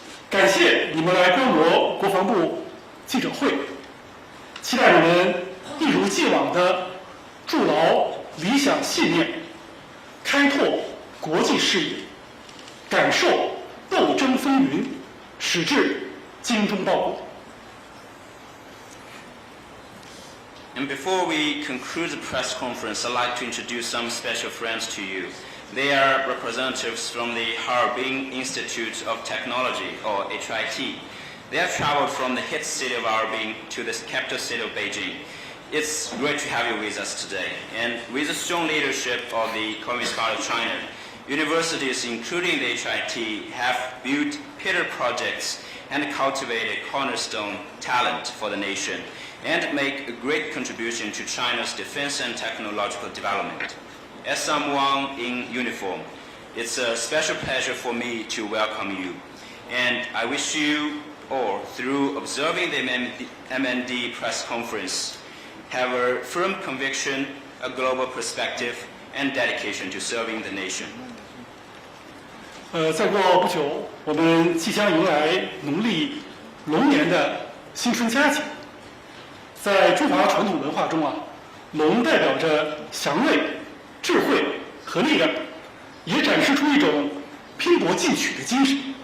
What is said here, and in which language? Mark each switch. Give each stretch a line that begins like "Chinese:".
Chinese: 感谢你们来观摩国防部记者会，期待你们一如既往的筑牢理想信念，开拓国际视野，感受斗争风云，矢志精忠报国。
English: And before we conclude the press conference, I'd like to introduce some special friends to you. They are representatives from the Harbin Institute of Technology, or HIT. They have traveled from the hit city of Harbin to the capital city of Beijing. It's great to have you with us today. And with the strong leadership of the Communist Party of China, universities, including the HIT, have built pillar projects and cultivated cornerstone talent for the nation, and make a great contribution to China's defense and technological development. As someone in uniform, it's a special pleasure for me to welcome you. And I wish you all, through observing the MND press conference, have a firm conviction, a global perspective, and dedication to serving the nation.
Chinese: 再过不久，我们即将迎来农历龙年的新春佳节。在中华传统文化中啊，龙代表着祥瑞、智慧和力量，也展示出一种拼搏进取的精神。